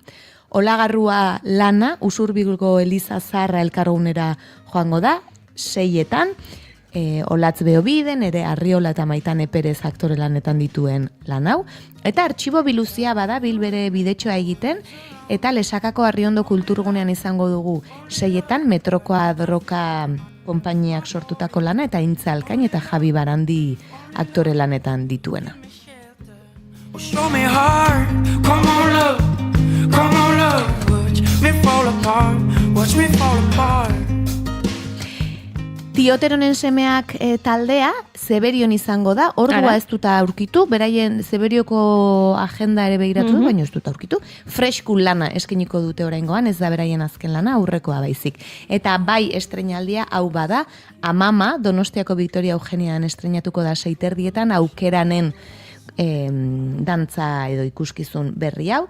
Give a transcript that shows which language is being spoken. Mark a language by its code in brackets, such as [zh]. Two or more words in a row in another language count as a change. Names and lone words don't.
[eu] Olagarrua lana, Usurbilgo Eliza Zarra elkargunera joango da, 6:00, Olatz Beobiden, ere Arriola eta Maitane Perez aktore lanetan dituen lan hau, eta artxibo biluzia bada bilbere bidetxoa egiten, eta Lesakako Arriondo kulturgunean izango dugu 6:00, Metrokoa Droka konpainiak sortutako lana, eta Intza Alkain eta Javi Barandi aktore lanetan dituena. [en] Show me heart, come on love, watch me fall apart. [eu] Tioteronen semeak taldea Zeberion izango da, ordua ez dut aurkitu, beraien Zeberioko agenda ere begiratu du, baina ez dut aurkitu. Freshku lana eskainiko dute oraingoan, ez da beraien azken lana, aurrekoa baizik. Eta bai estreinaldia hau bada, Amama, Donostiako Victoria Eugenian estreinatuko da 6:30, Aukeranen dantza edo ikuskizun berri hau.